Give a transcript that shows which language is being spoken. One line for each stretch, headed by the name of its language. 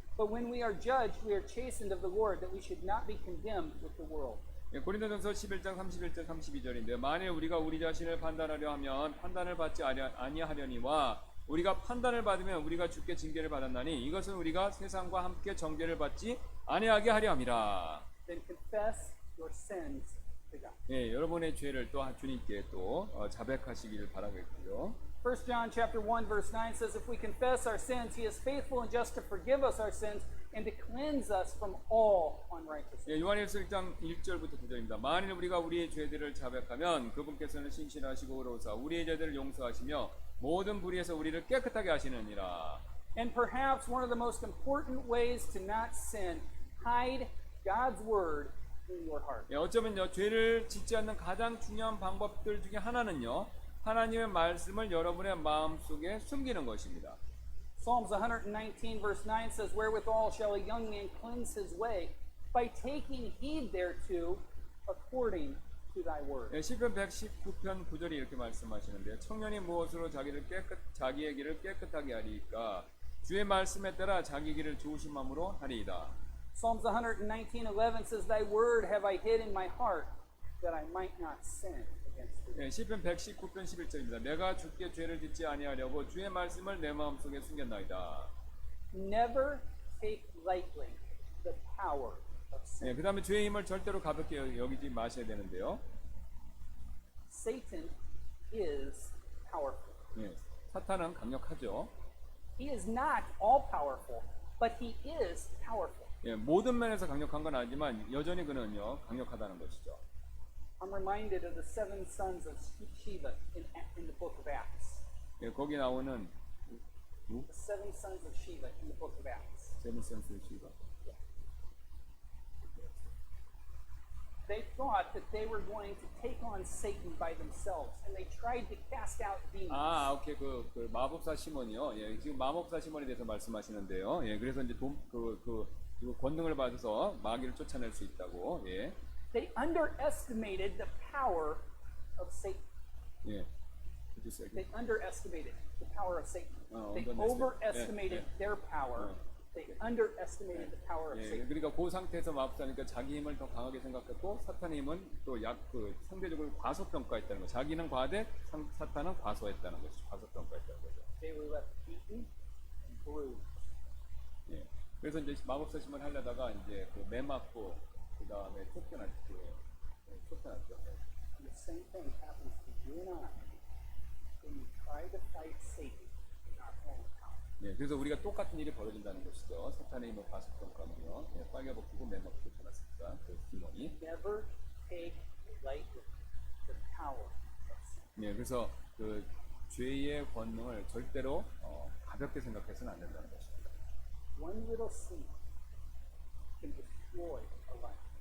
English: But when we are judged, we are chastened of the Lord, that we should not be condemned with the world.
Korean: 예, 고린도전서 11장 31절 32절인데 만일 우리가 우리 자신을 판단하려 하면 판단을 받지 아니하려니와 우리가 판단을 받으면 우리가 주께 징계를 받았나니 이것은 우리가 세상과 함께 정죄를 받지 아니하게 하려 함이라.
English: Then confess your sins to God.
Korean: 예, 여러분의 죄를 또 주님께 또 자백하시기를 바라겠고요.
English: 1 John chapter 1 verse 9 says, if we confess our sins, he is faithful and just to forgive us our sins and to cleanse us from all unrighteousness.
Korean: 예, 요한일서 1장 1절부터 9절입니다. 만일 우리가 우리의 죄들을 자백하면 그분께서는 신실하시고 의로우사 우리의 죄들을 용서하시며 모든 불의에서 우리를 깨끗하게 하시느니라.
English: And perhaps one of the most important ways to not sin, hide God's word in your heart.
Korean: 예, 어쩌면요 죄를 짓지 않는 가장 중요한 방법들 중에 하나는요 하나님의 말씀을 여러분의 마음속에 숨기는 것입니다.
English: Psalms 119 verse 9 says, wherewithal shall a young man cleanse his way? By taking heed thereto according to thy word.
Korean: 예, 시편 119편 9절이 이렇게 말씀하시는데 청년이 무엇으로 자기의 길을 깨끗하게 하리까 주의 말씀에 따라 자기 길을 조심함으로 하리이다.
English: Psalms 119:11 says, thy word have I hid in my heart that I might not sin against thee.
Korean: 예, 시편 119편 11절입니다. 내가 주께 죄를 짓지 아니하려고 주의 말씀을 내 마음속에 숨겼나이다.
English: never take lightly the power of sin.
Korean: 예, 그 다음에 죄의 힘을 절대로 가볍게 여기지 마셔야 되는데요.
English: Satan is powerful.
Korean: 예, 사탄은 강력하죠.
English: He is not all powerful, but he is powerful.
Korean: 예, 모든 면에서 강력한 건 아니지만 여전히 그는요 강력하다는 것이죠.
English: I'm reminded of the seven sons of Sheba in the book of Acts.
Korean: 예, 거기 나오는
English: The seven sons of Sheba in the book of Acts.
Korean: 제무센스 씨가
English: They thought that they were going to take on Satan by themselves, and they tried to cast out demons.
Korean: 아, 오케이 그 마법사 시몬이요. 예, 지금 마법사 시몬에 대해서 말씀하시는데요. 예, 그래서 이제 그 권능을 받아서 마귀를 쫓아낼 수 있다고. 예,
English: They underestimated the power of Satan.
Korean: 예, 그랬어요.
English: They underestimated the power of Satan. They underestimated. overestimated Yeah. their power. They underestimated the power of
Korean: 예,
English: Satan.
Korean: 그러니까 그 상태에서 마법사니까 자기 힘을 더 강하게 생각했고 사탄의 힘은 또 상대적으로 과소평가했다는 거. 자기는 과대, 사탄은 과소했다는 것이죠. 과소평가했다는 거죠.
English: They were left beaten and bruised.
Korean: 예. 그래서 이제 마법사 시몬 하려다가 이제 매 맞고 그 다음에 쫓겨났죠.
English: And the same thing happens to you and I when you try to fight Satan in our own power.
Korean: 예, 그래서 우리가 똑같은 일이 벌어진다는 것이죠. 사탄의 힘을 과소평가하면요. 예, 빨개벗기고 매 맞고 쫓겨났습니다. 그 시몬이.
English: Never take lightly the power of sin.
Korean: 예, 그래서 그 죄의 권능을 절대로 가볍게 생각해서는 안 된다는 것입니다.
English: One little sin can destroy a life.